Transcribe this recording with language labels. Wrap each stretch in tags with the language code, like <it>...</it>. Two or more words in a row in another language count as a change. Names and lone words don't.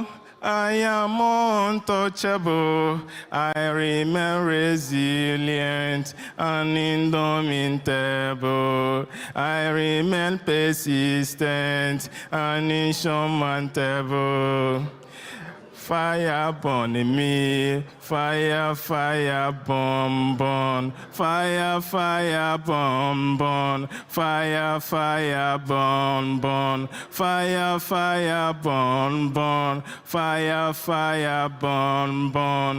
<en>I am untouchable. I remain resilient and indomitable. I remain persistent and insurmountable. Fire burn in me, fire, fire, burn, burn. Fire, fire, burn, burn. Fire, fire, burn, burn. Fire, fire, burn, burn. Fire, fire, burn, burn.</en>